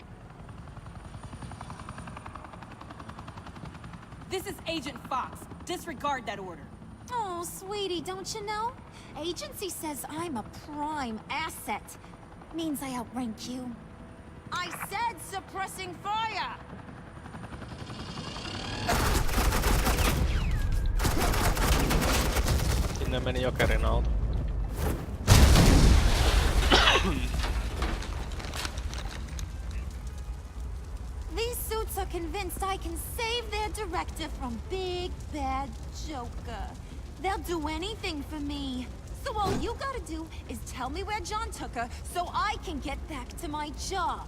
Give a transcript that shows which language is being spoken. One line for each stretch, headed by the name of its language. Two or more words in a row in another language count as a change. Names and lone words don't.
English: This is Agent Fox. Disregard that order. Oh, sweetie, don't you know? Agency says I'm a prime asset. Means I outrank you. I said suppressing fire!
Finnish: Sinne meni Jokerin auto.
English: These suits are convinced I can save their director from Big Bad Joker. They'll do anything for me. So all you gotta do is tell me where John took her so I can get back to my job.